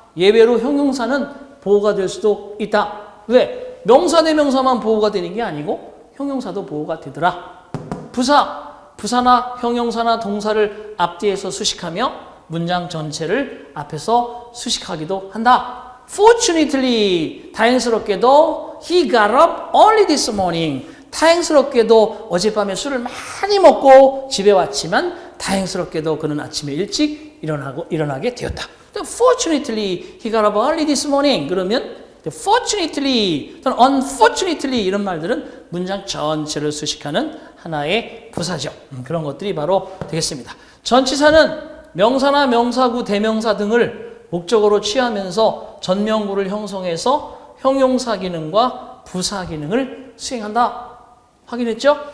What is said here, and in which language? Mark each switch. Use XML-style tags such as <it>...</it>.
<ko>예외로 형용사는 보호가 될 수도 있다. 왜? 명사, 대명사만 보호가 되는 게 아니고 형용사도 보호가 되더라. 부사, 부사나 형용사나 동사를 앞뒤에서 수식하며 문장 전체를 앞에서 수식하기도 한다.</ko> <en>Fortunately,</en> <ko>다행스럽게도</ko> <en>he got up early this morning.</en> <ko>다행스럽게도 어젯밤에 술을 많이 먹고 집에 왔지만 다행스럽게도 그는 아침에 일찍 일어나게 되었다.</ko> <en>Fortunately, he got up early this morning.</en> <ko>그러면 fortunately, 또는 unfortunately 이런 말들은 문장 전체를 수식하는 하나의 부사죠. 그런 것들이 바로 되겠습니다. 전치사는 명사나 명사구, 대명사 등을 목적어로 취하면서 전명구를 형성해서 형용사 기능과 부사 기능을 수행한다. 확인했죠?</ko>